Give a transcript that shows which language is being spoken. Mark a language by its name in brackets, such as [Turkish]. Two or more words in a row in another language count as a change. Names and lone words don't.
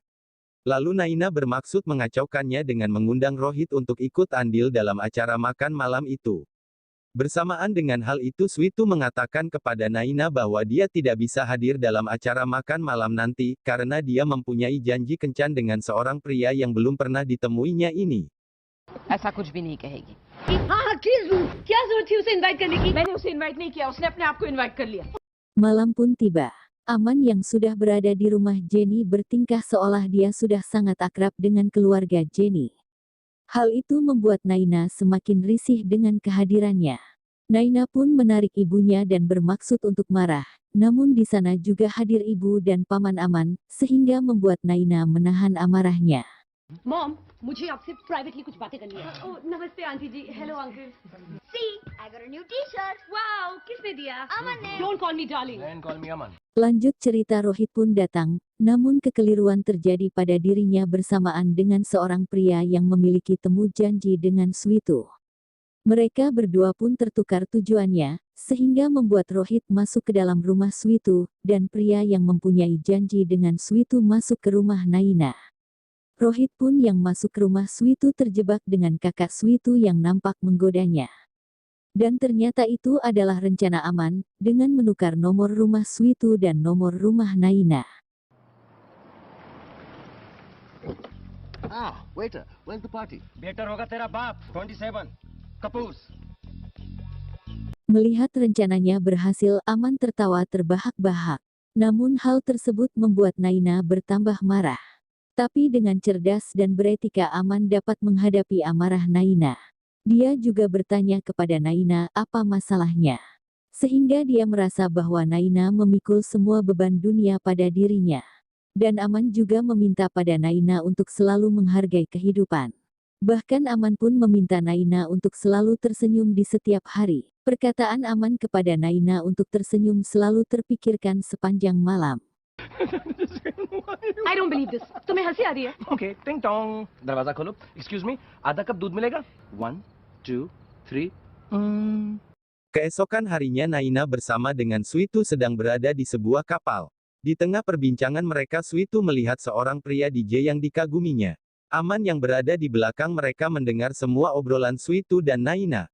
[Indonesian] Lalu Naina bermaksud mengacaukannya dengan mengundang Rohit untuk ikut andil dalam acara makan malam itu. Bersamaan dengan hal itu Switu mengatakan kepada Naina bahwa dia tidak bisa hadir dalam acara makan malam nanti, karena dia mempunyai janji kencan dengan seorang pria yang belum pernah ditemuinya ini. [Hindi] ऐसा कुछ भी नहीं कहेगी। हाँ किस दूँ क्या जरूरत थी उसे इनवाइट करने की? मैंने उसे इनवाइट नहीं किया, उसने अपने आप को इनवाइट कर लिया। Malam pun tiba. Aman yang sudah berada di rumah Jenny bertingkah seolah dia sudah sangat akrab dengan keluarga Jenny. Hal itu membuat Naina semakin risih dengan kehadirannya. Naina pun menarik ibunya dan bermaksud untuk marah, namun di sana juga hadir ibu dan paman Aman, sehingga membuat Naina menahan amarahnya. मॉम, मुझे आपसे प्राइवेटली कुछ बातें करनी है। ओह नमस्ते आंटी जी [English] hello uncle See, I got a new t-shirt. [Hindi] वाओ, किसने दिया? Aman ne. [English] Don't call me darling. And call me Aman. [Indonesian] Lanjut cerita Rohit pun datang, namun kekeliruan terjadi pada dirinya bersamaan dengan seorang pria yang memiliki temu janji dengan Switu. Mereka berdua pun tertukar tujuannya, sehingga membuat Rohit masuk ke dalam rumah Switu, dan pria yang mempunyai janji dengan Switu masuk ke rumah Naina. Rohit pun yang masuk ke rumah Switu terjebak dengan kakak Switu yang nampak menggodanya. Dan ternyata itu adalah rencana Aman, dengan menukar nomor rumah Switu dan nomor rumah Naina. [English] Ah, waiter, where's the party? [Hindi] Better होगा तेरा बाप, 27, Kapoors. [Indonesian] Melihat rencananya berhasil, Aman tertawa terbahak-bahak. Namun hal tersebut membuat Naina bertambah marah. Tapi dengan cerdas dan beretika Aman dapat menghadapi amarah Naina. Dia juga bertanya kepada Naina apa masalahnya. Sehingga dia merasa bahwa Naina memikul semua beban dunia pada dirinya. Dan Aman juga meminta pada Naina untuk selalu menghargai kehidupan. Bahkan Aman pun meminta Naina untuk selalu tersenyum di setiap hari. Perkataan Aman kepada Naina untuk tersenyum selalu terpikirkan sepanjang malam. [English] I don't believe this. [Hindi] तुम्हें हंसी आ रही है? ओके टिंग टोंग दरवाजा खोलो [English] excuse me [Hindi] आधा कप दूध मिलेगा 1 2 3 [Indonesian] Keesokan harinya Naina bersama dengan Suitu sedang berada di sebuah kapal. Di tengah perbincangan mereka Suitu melihat seorang pria DJ yang dikaguminya. Aman yang berada di belakang mereka mendengar semua obrolan Suitu dan Naina.